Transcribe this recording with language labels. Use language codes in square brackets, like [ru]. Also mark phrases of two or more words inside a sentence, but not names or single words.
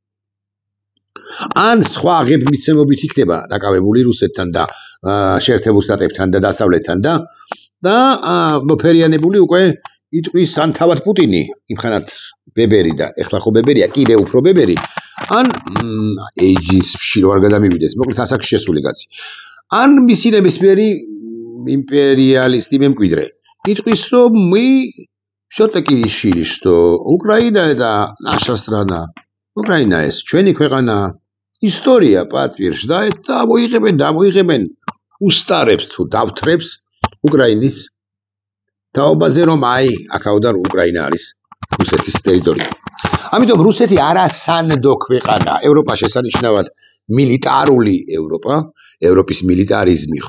[ka] ან სხვა აღებმიცემობით იქნება დაკავებული რუსეთთან და შეერთებულ შტატებთან და დასავლეთთან და მოფერიანებული უკვე იტყვის ან თავად პუტინი, იმხანად ბებერი და ეხლა ხო ბებერია, კიდევ უფრო ბებერი, ან ეიჯისში რო არ გადამივიდეს, მოკლედ ასაკში შესული კაცი. ან მისი ნებისმიერი იმპერიალისტი მემკვიდრე. იტყვის, რომ [ru] все-таки решили, что Украина это наша страна. [ka] Украина ეს ჩვენი ქვეყანა. ისტორია პატვირს და მოიღებენ უსტარებს თუ დავთრებს უკრაინის თაობაზე, რომ აქაოდან უკრაინა არის რუსეთის ტერიტორია. ამიტომ რუსეთი არასანდო ქვეყანა, ევროპა შესანიშნავად მილიტარული ევროპა, ევროპის მილიტარიზმი, ხო?